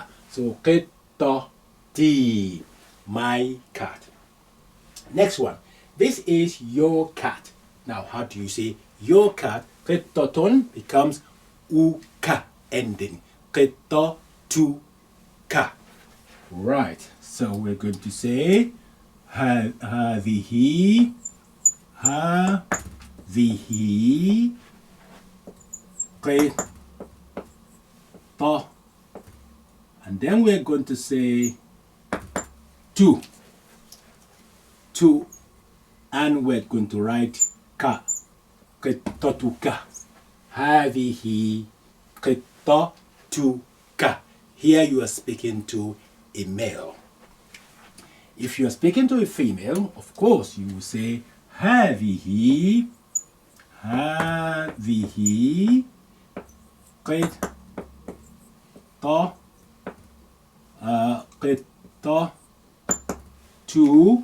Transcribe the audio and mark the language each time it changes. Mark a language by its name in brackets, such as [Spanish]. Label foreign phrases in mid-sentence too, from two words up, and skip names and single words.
[English] So qittati, my cat. Next one. This is your cat. Now, how do you say your cat? Qittatun becomes uka ending. Qittatuka. Right. So we're going to say [Arabic] هذه، هذه، قطة, [English] and then we're going to say two, and we're going to write ka, [Arabic] قطتك، هذه، قطتك. [English] Here you are speaking to a male. If you are speaking to a female, of course you will say [Arabic] هذه، هذه, قطة، قطة, [English] two.